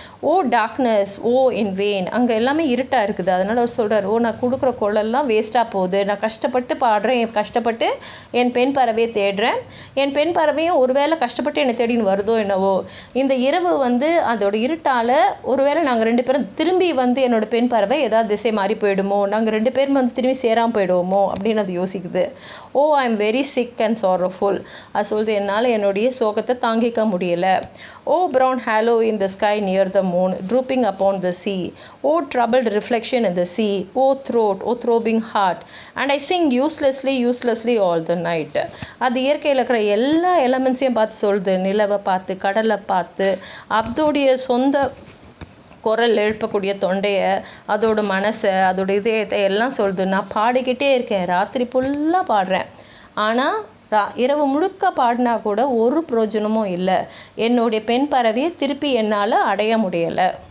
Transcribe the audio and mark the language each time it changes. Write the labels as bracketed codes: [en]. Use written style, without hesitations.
[en] O darkness, O in vain, [ta] அங்கே எல்லாமே இருட்டாக இருக்குது, அதனால் அவர் சொல்கிறார், ஓ நான் கொடுக்குற குரலெல்லாம் வேஸ்ட்டாக போகுது, நான் கஷ்டப்பட்டு பாடுறேன், கஷ்டப்பட்டு என் பெண் பறவையை தேடுறேன், என் பெண் பறவையும் ஒருவேளை கஷ்டப்பட்டு என்னை தேடின்னு வருதோ என்னவோ, இந்த இரவு வந்து அதோட இருட்டால் ஒருவேளை நாங்கள் 2 பேரும் திரும்பி வந்து என்னோட பெண் பறவை ஏதாவது திசை மாறி போயிடுமோ, நாங்கள் 2 பேரும் வந்து திரும்பி சேராமல் போயிடுவோமோ அப்படின்னு அது யோசிக்குது. [en] O I am very sick and sorrowful, [ta] அது சொல்லுது, என்னால் என்னுடைய சோகத்தை தாங்கிக்க முடியலை. [en] O brown halo in the sky near the moon drooping upon the sea, O troubled reflection in the sea, O throat, O throbbing heart, and I sing uselessly all the night. [ta] அது இயற்கையில் இருக்கிற எல்லா எலமெண்ட்ஸையும் பார்த்து சொல்லுது, நிலவை பார்த்து, கடலை பார்த்து, அதோடைய சொந்த குரல் எழுப்பக்கூடிய தொண்டையை, அதோட மனசை, அதோட இதயத்தை எல்லாம் சொல்லுது. நான் பாடிக்கிட்டே இருக்கேன், ராத்திரி ஃபுல்லாக பாடுறேன், ஆனால் இரவு முழுக்க பாடினா கூட ஒரு பிரயோஜனமும் இல்லை, என்னுடைய பெண் பறவையை திருப்பி என்னால் அடைய முடியலை.